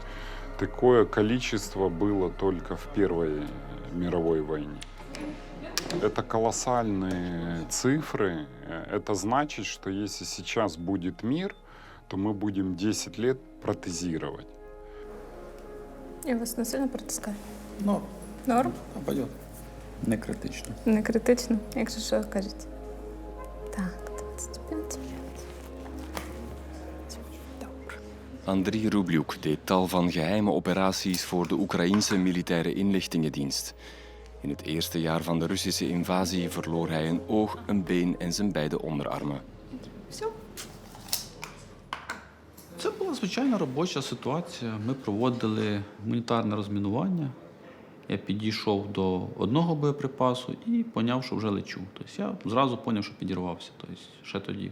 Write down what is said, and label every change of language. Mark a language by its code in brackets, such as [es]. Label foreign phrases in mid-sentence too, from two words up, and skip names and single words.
[ru] Такое количество было только в Первой мировой войне. Это колоссальные цифры. Это значит, что если сейчас будет мир, то мы будем 10 лет протезировать. [uk] І вас не сильно притискає? [ru] Норм. Норм? А пойдет. Не критично. [uk] Не критично, якщо що кажуть. Так, 25. [nl] Andriy Rubliuk deed tal van geheime operaties voor de Oekraïense militaire inlichtingendienst. In het eerste jaar van de Russische invasie verloor hij een oog, een been en zijn beide onderarmen. [uk] Все. Це була звичайна робоча ситуація. Ми проводили гуманітарне розмінування. Я підійшов до одного боєприпасу і поняв, що вже лечу. Тобто я зразу поняв, що підірвався. Тобто ще тоді.